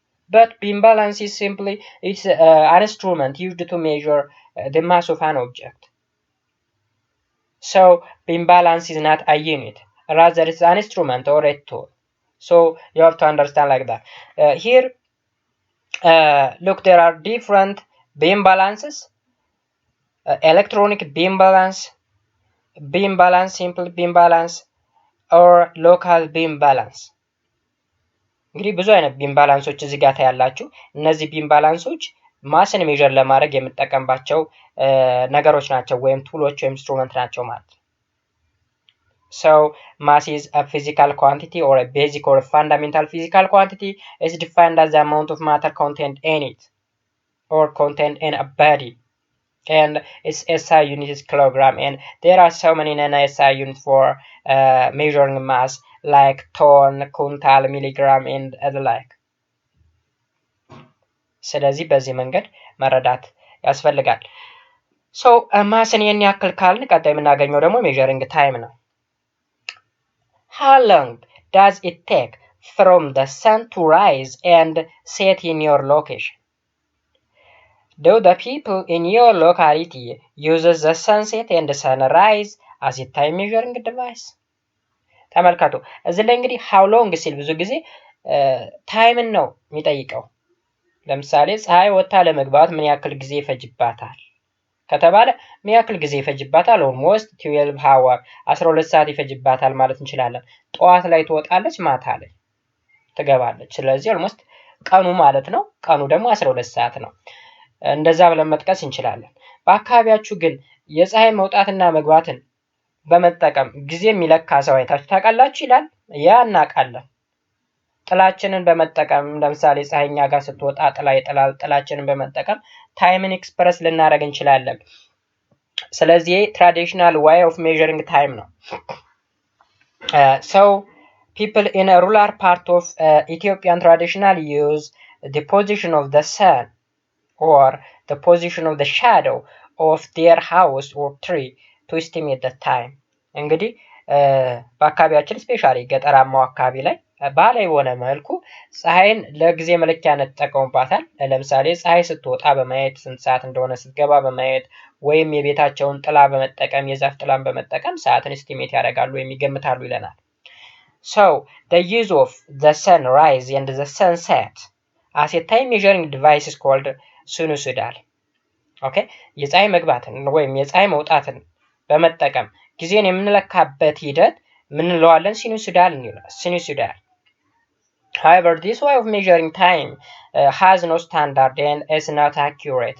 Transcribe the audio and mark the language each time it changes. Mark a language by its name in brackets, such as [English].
[English] but beam balance is simply an instrument used to measure the mass of an object. So beam balance is not a unit, rather it's an instrument or a tool. So you have to understand like that. Here look, there are different beam balances: electronic beam balance, simple beam balance, or local beam balance. [Amharic] እንግዲህ ብዙ አይነት ቢም ባላንሶች እዚህ ጋር ታያላችሁ። እነዚህ ቢም ባላንሶች ማስን ሜዠር ለማድረግ የምንጠቀምባቸው ነገሮች ናቸው፣ ወይም ቱሎች ወይም ኢንስትሩመንት ናቸው ማለት ነው። [English] So mass is a physical quantity or a basic or a fundamental physical quantity. Is defined as the amount of matter contained in it or contained in a body. And its SI unit is kilogram, and there are so many non-SI units for measuring mass like ton, quintal, milligram, and the like. [Amharic] ስለዚህ በዚህ መንገድ መረዳት ያስፈልጋል። ሶ ማስን ይህን ያክል ካልን ቀጣይ የምናገኘው ደግሞ ሜዠሪንግ ታይም ነው። [English] How long does it take from the sun to rise and set in your location? Do the people in your locality uses the sunset and the sunrise as a time measuring device? [Amharic] ተመልከቱ እዚህ ላይ እንግዲህ [English] how long [Amharic] ሲል ብዙ ጊዜ ታይምን ነው የሚጠይቀው። ለምሳሌ ፀሐይ ወጣ ለመግባት ምን ያክል ጊዜ ይፈጅባታል ከተባለ ምን ያክል ጊዜ ይፈጅባታል? [English] almost 12 hour [Amharic] 12 ሰዓት ይፈጅባታል ማለት እንችላለን። ጠዋት ላይ ትወጣለች፣ ማታ ላይ ትገባለች። ስለዚህ [English] almost [Amharic] ቀኑ ማለት ነው። ቀኑ ደግሞ 12 ሰዓት ነው። እንደዛ ብለን መጥቀስ እንችላለን። በአካባቢያችሁ ግን የፀሐይ መውጣትና መግባትን በመጠቀም ጊዜ የሚለካ ሰው አይታችሁ ታውቃላችሁ ይላል? ያ እናውቃለን። ጥላችንን በመጠቀም ለምሳሌ ፀሐይኛ ጋር ስትወጣ ጥላ ይጥላል። ጥላችንን በመጠቀም ታይምን ኤክስፕረስ ልናደርግ እንችላለን። ስለዚህ ትራዲሽናል [English] way of measuring time [Amharic] ነው። [English] So people in a rural part of Ethiopian traditional use the position of the sun or the position of the shadow of their house or tree to estimate the time. [Amharic] እንግዲህ በአካባቢያችን ስፔሻሊ ገጠራማው አካባቢ ላይ ባህላዊ በሆነ መልኩ ፀሐይን ለጊዜ መለኪያነት ተጠቀሙባታል። ለምሳሌ ፀሐይ ስትወጣ በማየት ስንት ሰዓት እንደሆነ ስትገባ በማየት ወይም የቤታቸውን ጥላ በመጠቀም የዛፍ ጥላን በመጠቀም ሰዓትን ኤስቲሜት ያደርጋሉ ወይም ይገምታሉ ይለናል። [English] So the use of the sunrise and the sunset as a time measuring device is called ሲኑሶይዳል። [Amharic] ኦኬ የፀሐይ መግባትን ወይም የፀሐይ መውጣትን በመጠቀም ጊዜን የምንለካበት ሂደት ምን እንለዋለን? [English] ሲኑሶይዳል። However, this way of measuring time has no standard and is not accurate.